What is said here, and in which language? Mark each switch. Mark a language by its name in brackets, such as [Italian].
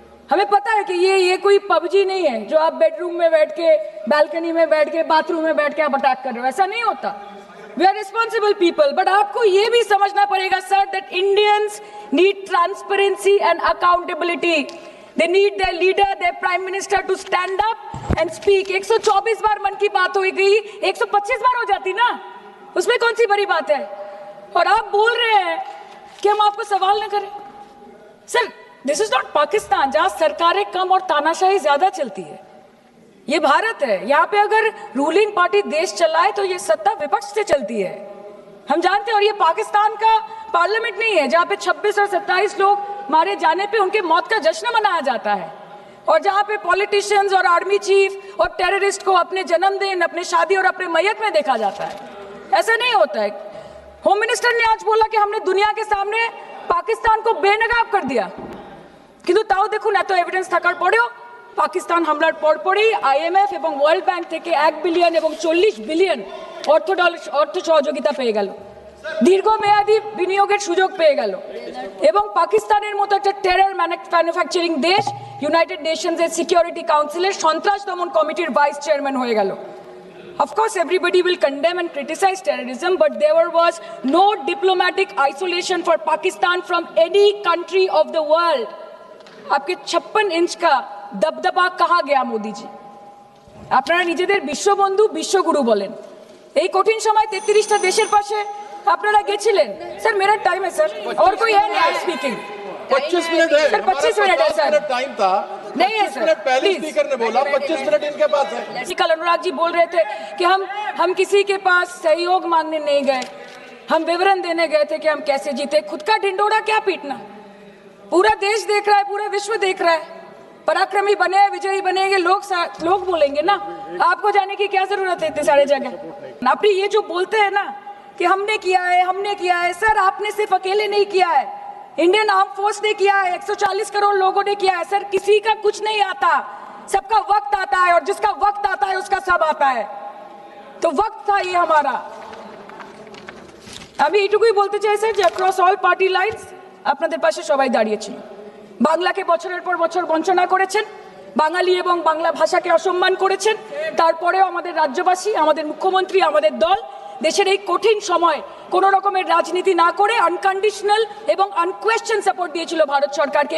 [Hindi] हमें पता है कि ये कोई पबजी नहीं है जो आप बेडरूम में बैठ के, बालकनी में बैठ के, बाथरूम में बैठ के आप अटैक कर रहे हो। ऐसा नहीं होता। [English] we are responsible people, but [Hindi] आपको ये भी समझना पड़ेगा sir [English] That Indians need transparency and accountability. They need their leader, their prime minister to stand up and speak. [Hindi] 124 बार मन की बात हो गई, 125 बार हो जाती ना, उसमें कौन सी बड़ी बात है। और आप बोल रहे हैं कि हम आपको सवाल न करें। Sir [English] this is not [Hindi] Pakistan जहां सरकारें कम और तानाशाही ज्यादा चलती है। ये भारत है, यहाँ पे अगर रूलिंग पार्टी देश चलाए तो ये सत्ता विपक्ष से चलती है, हम जानते हैं। और ये पाकिस्तान का पार्लियामेंट नहीं है जहाँ पे 26 और 27 लोग मारे जाने पे उनके मौत का जश्न मनाया जाता है, और जहाँ पे पॉलिटिशियंस और आर्मी चीफ और टेररिस्ट को अपने जन्मदिन, अपने शादी और अपने मैयत में देखा जाता है। ऐसा नहीं होता है। होम मिनिस्टर ने आज बोला कि हमने दुनिया के सामने पाकिस्तान को बेनकाब कर दिया, [Bangla] কিন্তু তাও দেখুন এত এভিডেন্স থাকার পরেও পাকিস্তান হামলার পরপরই আইএমএফ এবং ওয়ার্ল্ড ব্যাংক থেকে 1 বিলিয়ন এবং 40 বিলিয়ন অর্থ সহযোগিতা পেয়ে গেল, দীর্ঘমেয়াদী বিনিয়োগের সুযোগ পেয়ে গেল, এবং পাকিস্তানের মতো একটা টেরর ম্যানুফ্যাকচারিং দেশ ইউনাইটেড নেশনসের সিকিউরিটি কাউন্সিলের সন্ত্রাস দমন কমিটির ভাইস চেয়ারম্যান হয়ে গেল। [English] Of course, everybody will condemn and criticize terrorism, but there was no diplomatic isolation for Pakistan from any country of the world. [Hindi] आपके 56 इंच का दबदबा कहा गया मोदी जी? [Bangla] আপনারা নিজেদের বিশ্ববন্ধু বিশ্বগুরু বলেন, এই কঠিন সময় 33টা দেশের পাশে আপনারা গেছিলেন। [Hindi] স্যার मेरा टाइम है सर, और कोई है नहीं स्पीकिंग। 25 मिनट है सर, 25 मिनट है सर, टाइम था नहीं है सर, पहले स्पीकर ने बोला 25 मिनट इनके पास है। कल अनुराग जी बोल रहे थे कि हम किसी के पास सहयोग मांगने नहीं गए, हम विवरण देने गए थे कि हम कैसे जीते। खुद का ढिंडोरा क्या पीटना, पूरा देश देख रहा है, पूरा विश्व देख रहा है। पराक्रमी बने, विजयी बनेंगे लोग बोलेंगे ना, आपको जाने की क्या जरूरत है इतने सारे जगह। आप ये जो बोलते हैं ना कि हमने किया है, सर आपने सिर्फ अकेले नहीं किया है, इंडियन आर्म फोर्स ने किया है, 140 करोड़ लोगों ने किया है। सर किसी का कुछ नहीं आता, सबका वक्त आता है, और जिसका वक्त आता है उसका सब आता है। तो वक्त था ये हमारा। [Bangla] আমি এইটুকুই বলতে চাই স্যার যে [English] across all party lines [Bangla] আপনাদের পাশে সবাই দাঁড়িয়েছিল। বাংলাকে বছরের পর বছর বঞ্চনা করেছেন, বাঙালি এবং বাংলা ভাষাকে অসম্মান করেছেন, তারপরেও আমাদের রাজ্যবাসী, আমাদের মুখ্যমন্ত্রী, আমাদের দল দেশের এই কঠিন সময় কোনো রকমের রাজনীতি না করে আনকন্ডিশনাল এবং আনকোয়েশ্চন সাপোর্ট দিয়েছিল ভারত সরকারকে।